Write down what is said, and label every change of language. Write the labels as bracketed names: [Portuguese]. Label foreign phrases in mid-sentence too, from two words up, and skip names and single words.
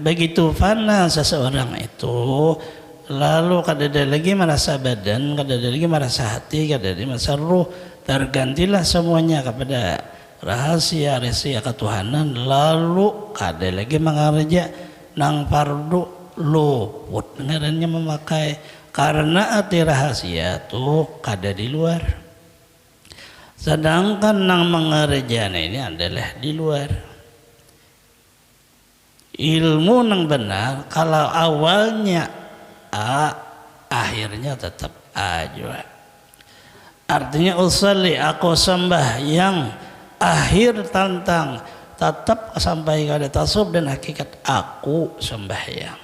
[Indonesian] Begitu fana seseorang itu, lalu [Banjar] kada ada lagi merasa [Indonesian] badan, [Banjar] kada ada lagi merasa [Indonesian] hati, [Banjar] kada ada merasa [Indonesian] ruh, tergantilah semuanya kepada rahasia ketuhanan, lalu [Banjar] kada lagi mengerja nang fardu, luput ngarannya [Indonesian] memakai, karena arti [Banjar] rahasia tuh kada di luar, [Indonesian] sedangkan [Banjar] nang mengerjana [Indonesian] ini adalah di luar. Ilmu yang benar kalau awalnya A, akhirnya tetap A juga. Artinya usalli, aku sembah, yang akhir tentang tetap sampai kepada tasawuf dan hakikat, aku sembahyang.